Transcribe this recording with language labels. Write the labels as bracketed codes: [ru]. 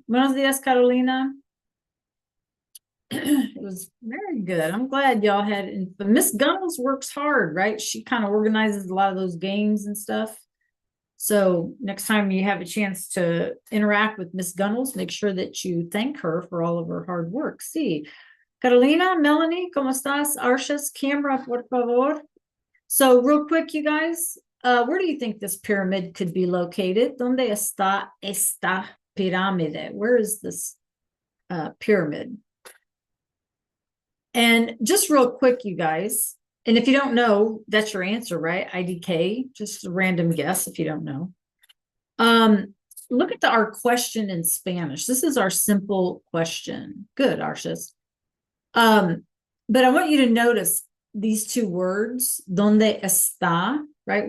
[es] Buenos dias, [en] Carolina. It was very good. I'm glad y'all had, but Miss Gunnels works hard, right? She kind of organizes a lot of those games and stuff. So next time you have a chance to interact with Miss Gunnels, make sure that you thank her for all of her hard work. [es] See, Carolina, Melanie, ¿cómo estás? Arshas, camera, por favor. [en] So real quick, you guys, where do you think this pyramid could be located? [es] ¿Dónde está esta pirámide? [en] Where is this pyramid? And just real quick, you guys, and if you don't know, that's your answer, right? IDK, just a random guess if you don't know. Look at our question in Spanish. This is our simple question. Good, Arshas. But I want you to notice these two words, [es] donde está, [en] right?